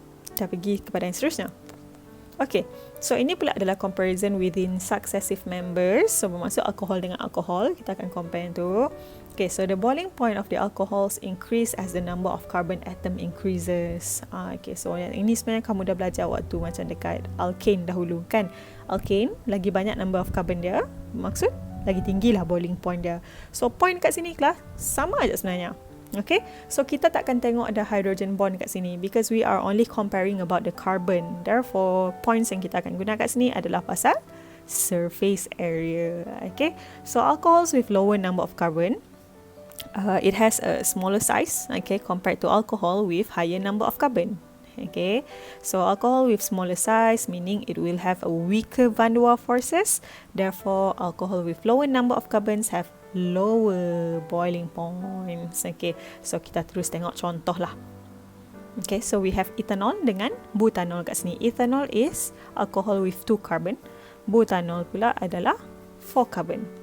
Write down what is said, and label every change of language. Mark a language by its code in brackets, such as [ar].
[ms] Kita pergi kepada yang seterusnya. Okay, so ini pula adalah [en] comparison within successive members. [ms] So bermaksud alkohol dengan alkohol, kita akan compare tu. [en] Okay, so the boiling point of the alcohols increase as the number of carbon atom increases. [ms] Okay, so yang ini sebenarnya kamu dah belajar waktu macam dekat alkane dahulu kan. Alkane lagi banyak number of carbon dia, maksud lagi tinggilah boiling point dia. So point kat sini kelas sama aja sebenarnya. Okay, so kita takkan tengok ada hydrogen bond kat sini [en] because we are only comparing about the carbon. [ms] Therefore, points yang kita akan guna kat sini adalah pasal surface area. [en] Okay, so alcohols with lower number of carbon, it has a smaller size, okay, compared to alcohol with higher number of carbon. Okay, so alcohol with smaller size meaning it will have a weaker van der Waals forces. Therefore, alcohol with lower number of carbons have lower boiling points. [ms] Okay, so kita terus tengok contoh lah. Okay, so [en] we have [ms] ethanol dengan butanol kat sini. [en] Ethanol is alcohol with 2 carbon. [ms] Butanol pula adalah 4 carbon.